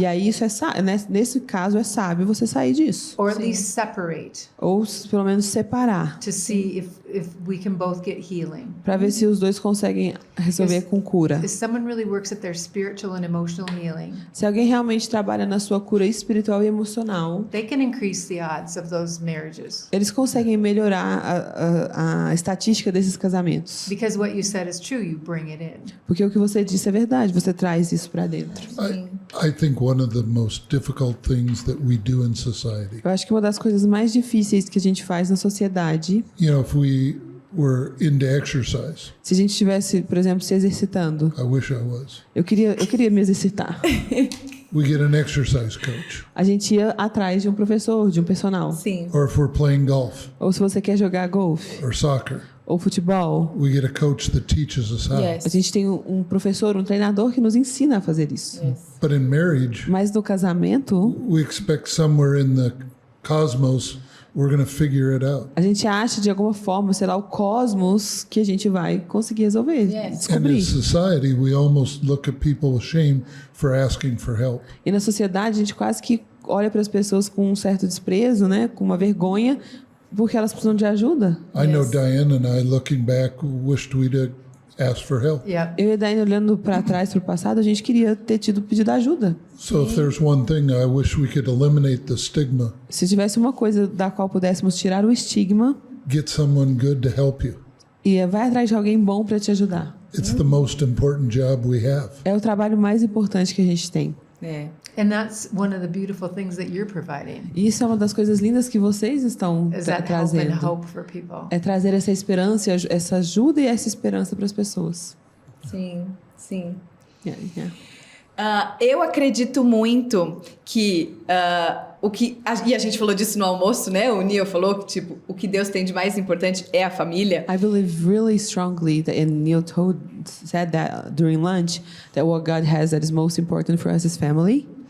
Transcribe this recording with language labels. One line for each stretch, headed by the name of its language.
Portuguese: E aí isso nesse caso é sábio você sair disso.
English: Or at least separate
Portuguese: Ou pelo menos separar,
English: to see if we can both get healing.
Portuguese: para ver se os dois conseguem resolver com cura.
English: If someone really works at their spiritual and emotional healing,
Portuguese: Se alguém realmente trabalha na sua cura espiritual e emocional,
English: they can increase the odds of those marriages.
Portuguese: eles conseguem melhorar a estatística desses casamentos.
English: Because what you said is true, you bring it in.
Portuguese: Porque o que você disse é verdade, você traz isso para dentro.
English: I think one of the most difficult things that we do in society,
Portuguese: Eu acho que uma das coisas mais difíceis que a gente faz na sociedade,
English: if we were into exercise,
Portuguese: se a gente estivesse, por exemplo, se exercitando,
English: I wish I was.
Portuguese: eu queria me exercitar.
English: We get an exercise coach.
Portuguese: A gente ia atrás de um professor, de um personal. Sim.
English: Or if we're playing golf
Portuguese: Ou se você quer jogar golfe
English: or soccer,
Portuguese: ou futebol,
English: we get a coach that teaches us how. Yes.
Portuguese: a gente tem um professor, um treinador que nos ensina a fazer isso.
English: But in marriage,
Portuguese: Mas no casamento,
English: we expect somewhere in the cosmos we're going to figure it out.
Portuguese: a gente acha de alguma forma, sei lá, o cosmos que a gente vai conseguir resolver,
English: Yes. And in
Portuguese: descobrir.
English: society, we almost look at people with shame for asking for help.
Portuguese: E na sociedade a gente quase que olha para as pessoas com um certo desprezo, né, com uma vergonha, porque elas precisam de ajuda.
English: I know Yes. Diane and I, looking back, wished we'd asked for help. Yeah.
Portuguese: Eu e a Daiane olhando para trás, para o passado, a gente queria ter pedido ajuda.
English: So if there's one thing, I wish we could eliminate the stigma,
Portuguese: Se tivesse uma coisa da qual pudéssemos tirar o estigma,
English: get someone good to help you.
Portuguese: e vai atrás de alguém bom para te ajudar.
English: It's the most important job we have.
Portuguese: É o trabalho mais importante que a gente tem. É.
English: And that's one of the beautiful things that you're providing.
Portuguese: E isso é uma das coisas lindas que vocês estão
English: Is that help and
Portuguese: trazendo.
English: hope for people.
Portuguese: É trazer essa esperança, essa ajuda e essa esperança para as pessoas. Sim, sim.
English: Yeah.
Portuguese: Eu acredito muito que e a gente falou disso no almoço, né? O Neil falou que tipo o que Deus tem de mais importante é a família.
English: I believe really strongly that, and Neil said that during lunch, that what God has that is most important for us is family.